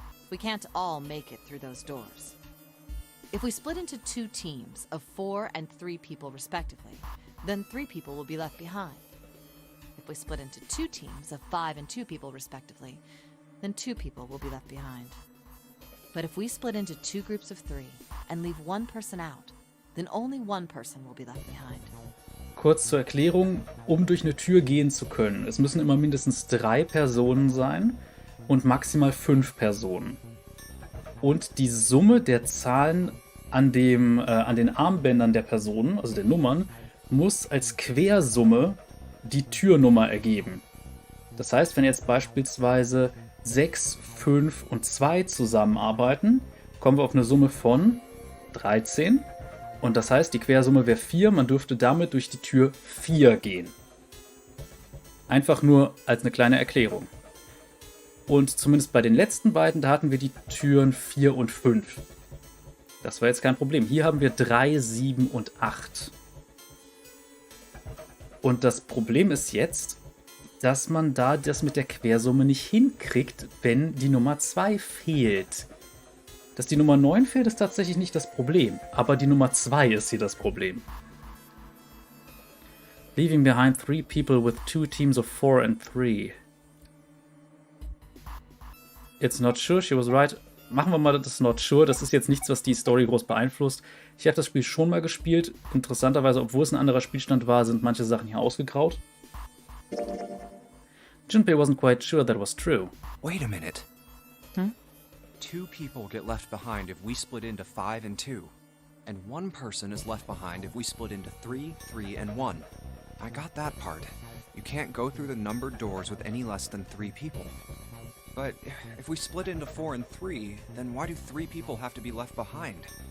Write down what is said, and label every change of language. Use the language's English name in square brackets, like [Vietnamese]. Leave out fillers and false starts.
[English] We can't all make it through those doors. If we split into 2 teams of 4 and 3 people respectively, then 3 people will be left behind. If we split into 2 teams of 5 and 2 people respectively, then 2 people will be left behind. But if we split into 2 groups of 3 and leave 1 person out, then only 1 person will be left behind. [German] Kurz zur Erklärung, um durch eine Tür gehen zu können. Es müssen immer mindestens 3 Personen sein und maximal 5 Personen. Und die Summe der Zahlen an den Armbändern der Personen, also der Nummern, muss als Quersumme die Türnummer ergeben. Das heißt, wenn jetzt beispielsweise 6, 5 und 2 zusammenarbeiten, kommen wir auf eine Summe von 13. Und das heißt, die Quersumme wäre 4, man dürfte damit durch die Tür 4 gehen. Einfach nur als eine kleine Erklärung. Und zumindest bei den letzten beiden, da hatten wir die Türen 4 und 5. Das war jetzt kein Problem. Hier haben wir 3, 7 und 8. Und das Problem ist jetzt, dass man da das mit der Quersumme nicht hinkriegt, wenn die Nummer 2 fehlt. Dass die Nummer 9 fehlt, ist tatsächlich nicht das Problem. Aber die Nummer 2 ist hier das Problem. [English] Leaving behind 3 people with 2 teams of 4 and 3. It's not sure, she was right. [German] machen wir mal das Not Sure. Das ist jetzt nichts, was die Story groß beeinflusst. Ich habe das Spiel schon mal gespielt. Interessanterweise, obwohl es ein anderer Spielstand war, sind manche Sachen hier ausgegraut. [English] Junpei wasn't quite sure that was true. Wait a minute. 2 people get left behind if we split into 5 and 2. And 1 person is left behind if we split into 3, 3, and 1. I got that part. You can't go through the numbered doors with any less than 3 people. But if we split into 4 and 3, then why do 3 people have to be left behind?